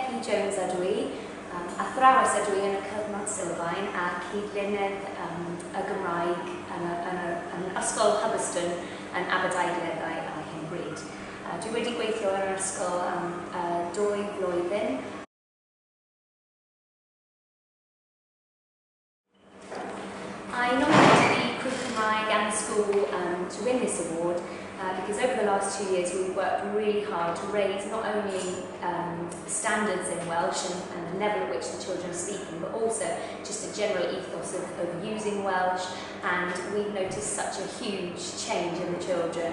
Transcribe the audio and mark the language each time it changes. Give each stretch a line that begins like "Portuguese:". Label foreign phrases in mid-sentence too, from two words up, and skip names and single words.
Welsh: Jones ydw I, athrawes ydw I yn y cyfnod sylfaen a cydlynydd y Gymraeg yn Ysgol Hubberston yn Aberdaugleddau ar hyn bryd. Dwi wedi gweithio yn yr ysgol am 2 blwyddyn.
English: I nominated the Crew Cymraeg and the school to win this award because over the last 2 years we've worked really hard to raise not only standards in Welsh and the level at which the children are speaking, but also just a general ethos of using Welsh, and we've noticed such a huge change in the children.